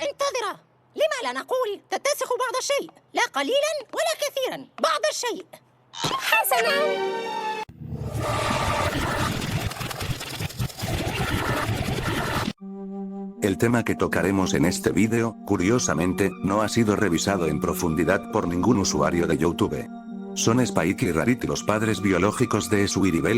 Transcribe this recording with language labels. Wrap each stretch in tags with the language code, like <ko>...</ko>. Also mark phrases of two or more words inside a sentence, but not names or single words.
<ar>معذرة. لما لا نقول تتسخ بعض الشيء، لا قليلا ولا كثيرا، بعض الشيء. حسنا.</ar> <es>El tema que tocaremos en este vídeo, curiosamente, no ha sido revisado en profundidad por ningún usuario de YouTube. ¿Son Spike y Rarity los padres biológicos de Sweetie?</es>